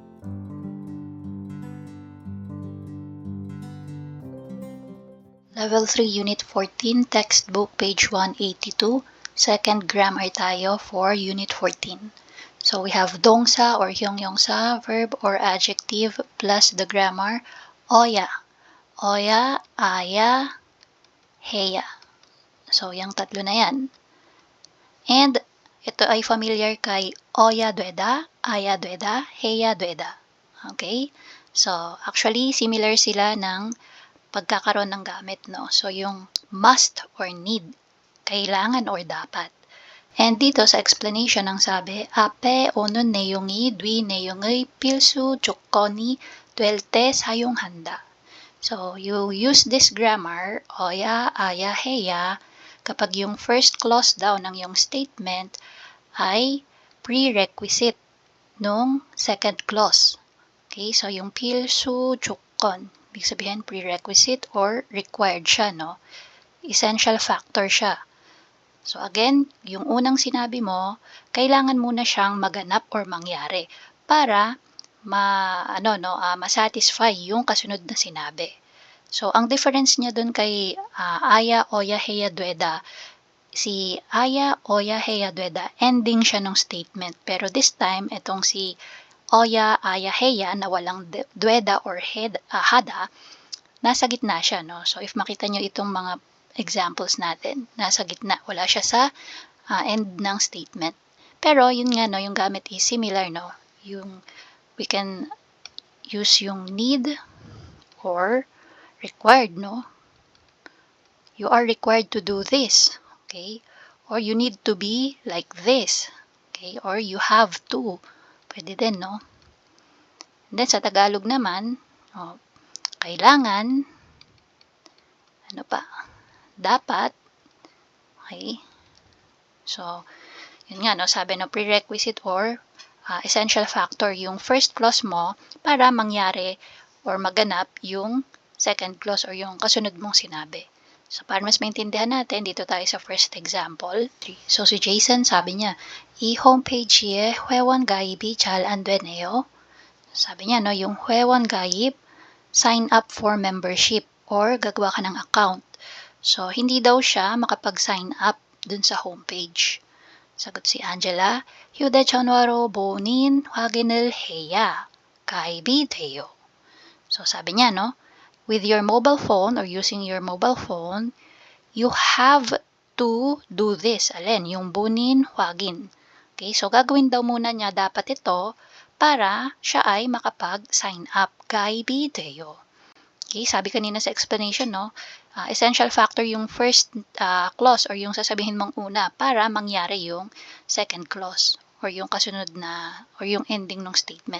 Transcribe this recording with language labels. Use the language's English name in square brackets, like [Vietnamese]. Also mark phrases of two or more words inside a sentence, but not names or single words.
[English] Level 3, Unit 14, Textbook, page 182. Second grammar tayo for Unit 14. So we have dongsa or hyongyongsa, verb or adjective, plus the grammar, oya. Oya, aya, heya. [Filipino] So yung tatlo na yan. And ito ay familiar kay oya dueda, aya dueda, heya dueda. [English] Okay? So actually, [Filipino] similar sila ng pagkakaroon ng gamit, no? [English] So, yung must or need, [Filipino] kailangan or dapat. And dito sa explanation ang sabi, [Korean] 앞에 오는 내용이 뒤 내용의 필수 조건이 될 때 사용한다. [English] So, you use this grammar, oya, aya, [Filipino] heya, kapag yung [English] first clause [Filipino] daw ng yung statement ay prerequisite nung [English] second clause. [Filipino] Okay, so yung [Korean] 필수 조건, [Filipino] ibig sabihin [English] prerequisite or required [Filipino] siya, no? [English] Essential factor siya. So again, [Filipino] yung unang sinabi mo, kailangan muna siyang maganap or mangyari para ma-satisfy yung kasunod na sinabi. So ang difference niya dun kay aya, oya, heya, dueda, si aya, oya, heya, dueda, ending siya ng statement. Pero [English] this time, [Filipino] itong si oya, aya, heya na walang dueda or hada, nasa gitna siya, no? [English] So, if [Filipino] makita nyo itong mga examples natin, nasa gitna. Wala siya sa end ng statement. Pero, yun nga, no? Yung gamit [English] is similar, [Filipino] no? [English] We can use yung need or required, no? You are required to do this, okay? Or you need to be like this, okay? Or you have to. [Filipino] Pwede din, no? [English] And then, [Filipino] sa Tagalog naman, kailangan, dapat, okay? So, yun nga, no? Sabi no, [English] prerequisite or essential factor [Filipino] yung [English] first clause [Filipino] mo para mangyari or maganap yung [English] second clause [Filipino] or yung kasunod mong sinabi. So, para mas maintindihan natin, dito tayo sa [English] first example. [Filipino] So, si Jason, sabi niya, [Korean] 이 홈페이지에 회원 가입이 잘 안 되네요. [Filipino] Sabi niya, no, yung [Korean] 회원 가입, [English] sign up for membership or [Filipino] gagawa ka ng [English] account. [Filipino] So, hindi daw siya makapag-sign up dun sa homepage. Sagot si Angela, [Korean] 휴대전화로 본인 확인을 해야 가입이 돼요. [Filipino] So, sabi niya, [English] no, with your mobile phone or using your mobile phone, you have to do this. [Filipino] Alin, yung bunin, wagin. Okay, so gagawin daw muna niya dapat ito para siya ay makapag-sign up. [Korean] 가입이 돼요. [Filipino] Okay, sabi kanina sa explanation, no, [English] essential factor [Filipino] yung [English] first clause [Filipino] or yung sasabihin mong una para mangyari yung [English] second clause [Filipino] or yung kasunod na or yung ending ng statement.